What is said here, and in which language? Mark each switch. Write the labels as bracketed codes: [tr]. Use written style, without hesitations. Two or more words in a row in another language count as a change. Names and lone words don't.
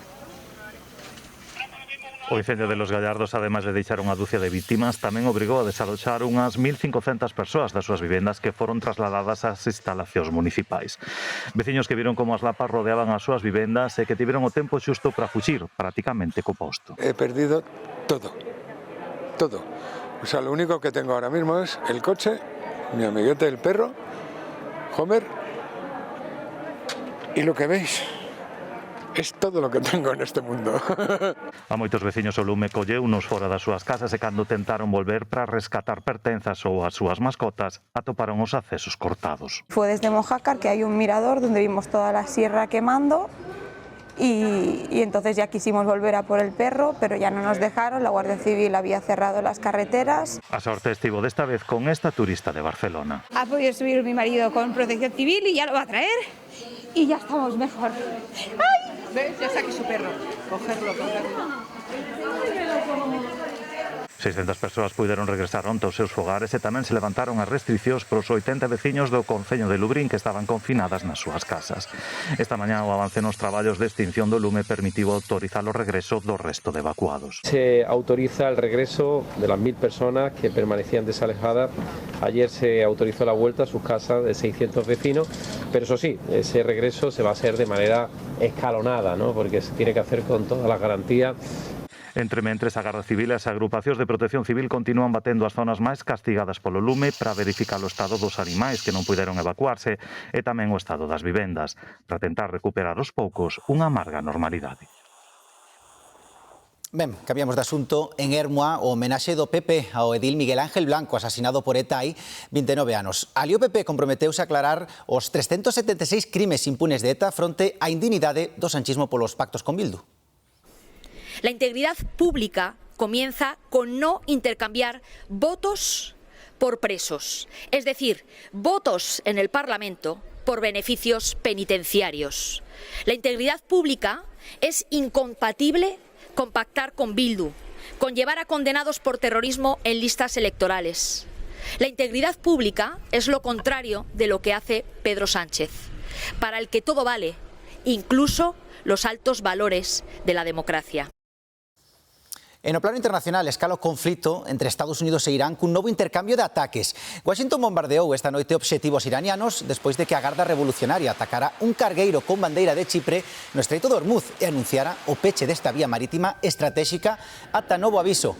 [gl] O incendio de Los Gallardos, ademais de deixar unha dúcia de vítimas, tamén obrigou a desaloxar unhas 1.500 persoas das súas vivendas que foron trasladadas ás instalacións municipais. Veciños que viron como as lapas rodeaban as súas vivendas e que tiveron o tempo xusto para fuxir, prácticamente co posto. [es] He perdido todo. O sea, lo único que tengo ahora mismo es el coche, mi amiguete el perro, Homer, y lo que veis. Es todo lo que tengo en este mundo. [gl] A moitos veciños o lume colleunos fora das súas casas e cando tentaron volver para rescatar pertenzas ou as súas mascotas, atoparon os accesos cortados. [es] Fue desde Mojácar, que hay un mirador donde vimos toda la sierra quemando y entonces ya quisimos volver a por el perro, pero ya no nos dejaron, la Guardia Civil había cerrado las carreteras. [gl] A sorte estivo desta vez con esta turista de Barcelona. [es] Ha podido subir mi marido con protección civil y ya lo va a traer y ya estamos mejor. ¡Ay! ¿Ves? Ya saqué su perro. Cogerlo. [gl] 600 persoas puideron regresar onte aos seus fogares e tamén se levantaron as restricións para os 80 veciños do concello de Lubrín que estaban confinadas nas súas casas. Esta mañá o avance nos traballos de extinción do lume permitiu autorizar o regreso do resto de evacuados. [es] Se autoriza el regreso de las 1000 personas que permanecían desalojadas. Ayer se autorizó la vuelta a sus casas de 600 vecinos, pero eso sí, ese regreso se va a hacer de manera escalonada, ¿no? Porque se tiene que hacer con todas las garantías. Entre mentres, a Garda Civil e as agrupacións de protección civil continúan batendo as zonas máis castigadas polo lume para verificar o estado dos animais que non puderon evacuarse e tamén o estado das vivendas, para tentar recuperar aos poucos unha amarga normalidade. [gl] Ben, cambiamos de asunto. En Ermua, o homenaxe do PP ao edil Miguel Ángel Blanco, asasinado por ETA hai 29 anos. Ali o PP comprometeuse a aclarar os 376 crimes impunes de ETA fronte á indignidade do sanchismo polos pactos con Bildu. [es] La integridad pública comienza con no intercambiar votos por presos, es decir, votos en el Parlamento por beneficios penitenciarios. La integridad pública es incompatible con pactar con Bildu, con llevar a condenados por terrorismo en listas electorales. La integridad pública es lo contrario de lo que hace Pedro Sánchez, para el que todo vale, incluso los altos valores de la democracia. [gl] En o plano internacional, escala o conflito entre Estados Unidos e Irán cun novo intercambio de ataques. Washington bombardeou esta noite obxectivos iranianos despois de que a Garda Revolucionaria atacara un cargueiro con bandeira de Chipre no Estreito de Hormuz e anunciara o peche desta vía marítima estratégica ata novo aviso.